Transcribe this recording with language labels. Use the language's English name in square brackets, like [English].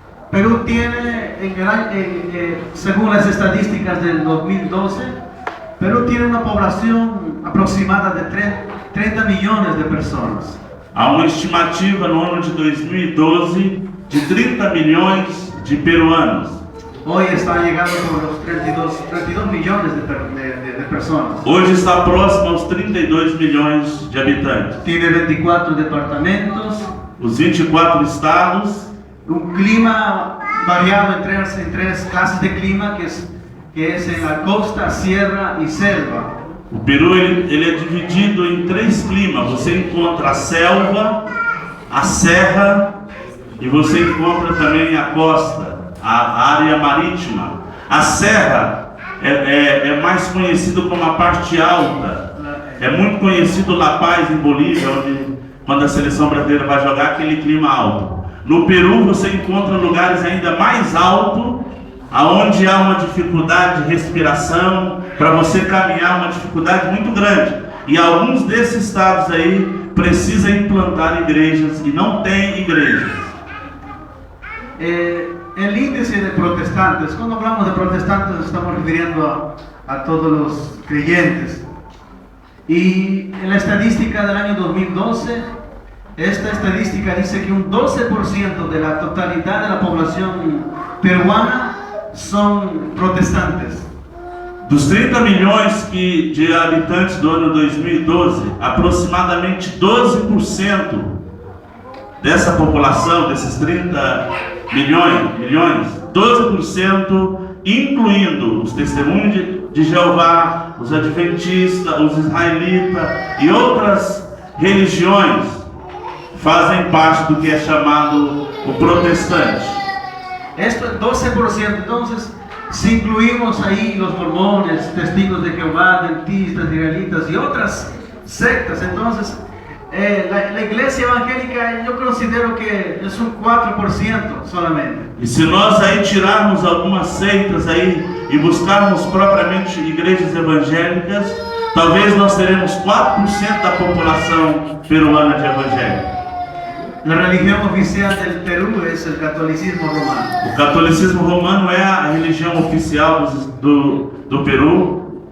[Spanish] Perú tiene, según las estadísticas del 2012, Perú tiene una población aproximada de 30 millones de personas. [Portuguese] Há uma estimativa no ano de 2012 de 30 milhões de peruanos. [Spanish] Hoy está llegando por los 32 millones de personas. [Portuguese] Hoje está próximo aos 32 milhões de habitantes. [Spanish] Tiene 24 departamentos. [Portuguese] Os 24 estados. [Spanish] Un clima variado entre tres clases de clima, que es en la costa, sierra y selva. [Portuguese] O Peru ele é dividido em 3 climas. Você encontra a selva, a serra e você encontra também a costa, a área marítima. A serra é mais conhecido como a parte alta. É muito conhecido La Paz, em Bolívia, onde quando a seleção brasileira vai jogar, aquele clima alto. No Peru você encontra lugares ainda mais altos, aonde há uma dificuldade de respiração, para você caminhar, uma dificuldade muito grande. E alguns desses estados aí precisam implantar igrejas e não tem igrejas. [Spanish] El índice de protestantes, cuando hablamos de protestantes nos estamos refiriendo a todos los creyentes. Y en la estadística del año 2012, esta estadística dice que un 12% de la totalidad de la población peruana son protestantes. [Portuguese] Dos 30 milhões de habitantes do ano 2012, aproximadamente 12% dessa população, desses 30 milhões, 12%, incluindo os testemunhos de Jeová, os adventistas, os israelitas e outras religiões, fazem parte do que é chamado o protestante. [Spanish] Esto es 12%, entonces si incluimos ahí los mormones, testigos de Jehová, dentistas, israelitas y otras sectas, entonces La iglesia evangélica yo considero que es un 4% solamente. [Portuguese] E se nós aí tirarmos algumas seitas aí e buscarmos propriamente igrejas evangélicas, talvez nós teremos 4% da população peruana de evangélicos. [Spanish] La religión oficial del Perú es el catolicismo romano. [Portuguese] O catolicismo romano é a religião oficial do Peru.